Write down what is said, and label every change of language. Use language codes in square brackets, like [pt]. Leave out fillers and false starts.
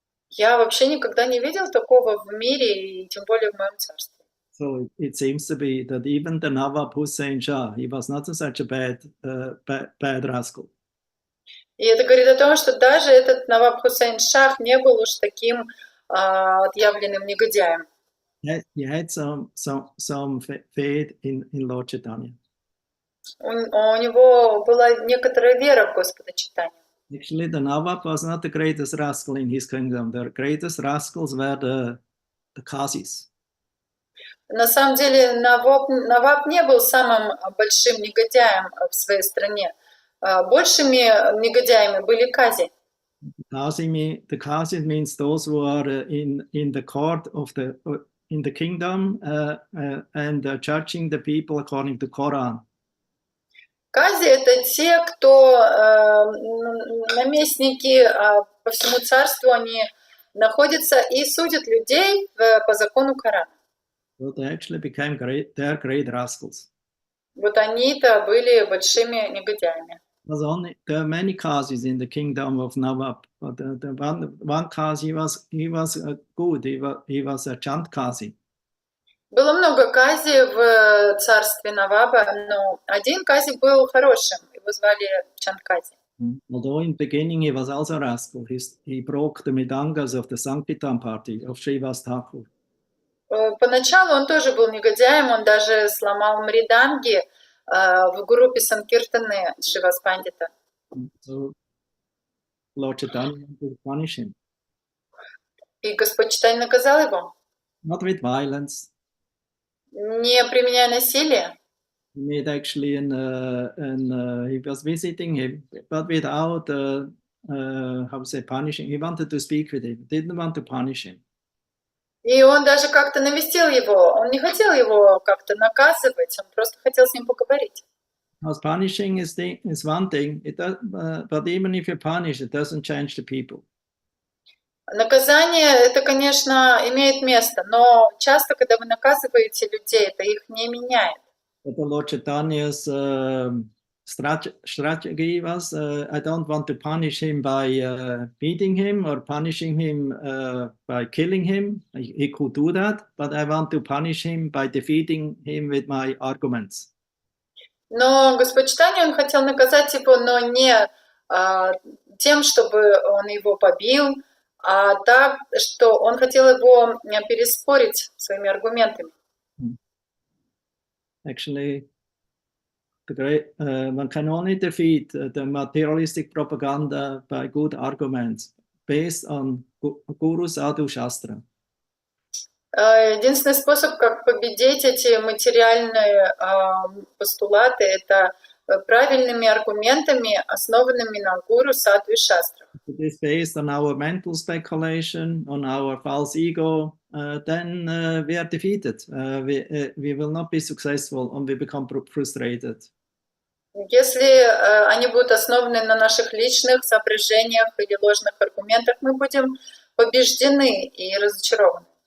[ru] Я вообще никогда не видел такого в мире, и тем более в моем царстве. [en] So it seems to be that even the Nawab Hussain Shah, he was not such a bad rascal. [ru] И это говорит о том, что даже этот Наваб Хусейн Шах не был уж таким отъявленным негодяем. [en] He had some faith in Lord Chaitanya. [ru] У него была некоторая вера в Господа Чайтанью. [en] Actually, the Nawab was not the greatest rascal in his kingdom. The greatest rascals were the Qazis. [ru] На самом деле Наваб не был самым большим негодяем в своей стране. Большими негодяями были кази. [en] The Qazis means those who are in the court of in the kingdom and judging the people according to Quran. [ru] Кази — это те, кто наместники по всему царству, они находятся и судят людей по закону Корана. [en] So they actually became they're great rascals. [ru] Вот они-то были большими негодяями. [en] There are many Qazis in the kingdom of Nawab, but the one Qazi he was good. He was a Chand Qazi. [ru] Было много кази в царстве Наваба, но один кази был хорошим. Его звали Чанд Кази. [en] Although in the beginning he was also a rascal, he broke the midangas of the Sankirtan party of Srivas Thakur. [ru] Поначалу он тоже был негодяем, он даже сломал мриданги в группе Санкиртаны Шривас Пандита. [en] So Lord Chaitanya wanted to punish him. [ru] И Господь Чайтанья наказал его. [en] Not with violence. [ru] Не применяя насилие. [en] He made actually he was visiting him, but without how to say punishing. He wanted to speak with him. Didn't want to punish him. [ru] И он даже как-то навестил его. Он не хотел его как-то наказывать, он просто хотел с ним поговорить. [en] Because punishing is one thing, but even if you punish, it doesn't change the people. [ru] Наказание, это, конечно, имеет место, но часто, когда вы наказываете людей, это их не меняет. [en] But the Lord Chaitanya's strategy was, I don't want to punish him by beating him or punishing him by killing him. He could do that, but I want to punish him by defeating him with my arguments. [ru] Но Господь Чайтанья, он хотел наказать его, но не тем, чтобы он его побил, а так, что он хотел его переспорить своими аргументами. [en] Actually, one can only defeat the materialistic propaganda by good arguments based on Guru Sadhu Shastra. [ru] Единственный способ, как победить эти материальные постулаты, это правильными аргументами, основанными на гуру, садху и шастрах. [en] If it is based on our mental speculation, on our false ego, then we are defeated. We will not be successful and we become frustrated. [ru] Если они будут основаны на наших личных соображениях или ложных аргументах, мы будем побеждены и разочарованы.